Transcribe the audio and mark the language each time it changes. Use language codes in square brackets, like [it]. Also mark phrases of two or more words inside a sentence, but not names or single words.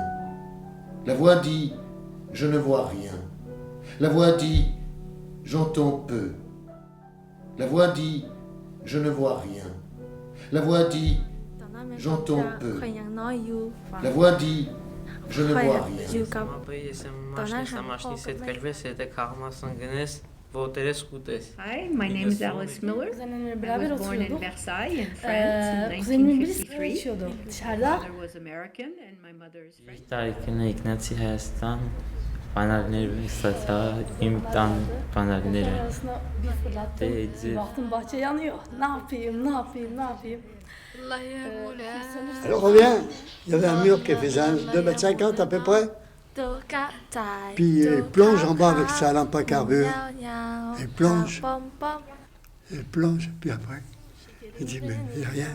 [fr] La voix dit « Je ne vois rien ». La voix dit « J'entends peu ». La voix dit « Je ne vois rien ». La voix dit « J'entends peu ». La voix dit « Je ne vois rien ». [en] Hi, my name is Alice Miller. I was born in Versailles, in France, in 1953. My father was American and my mother is French. Tarihine iknati hestan, panelleri sata, imtan panelleri. [tr] Baktım bahçe yanıyor. Ne yapayım, ne yapayım, ne yapayım? [fr] Alors on revient, il y avait un mur qui faisait 2,50 m à peu près. Puis il plonge en bas avec sa lampe à carbure. Il plonge, puis après, il dit mais il n'y a rien.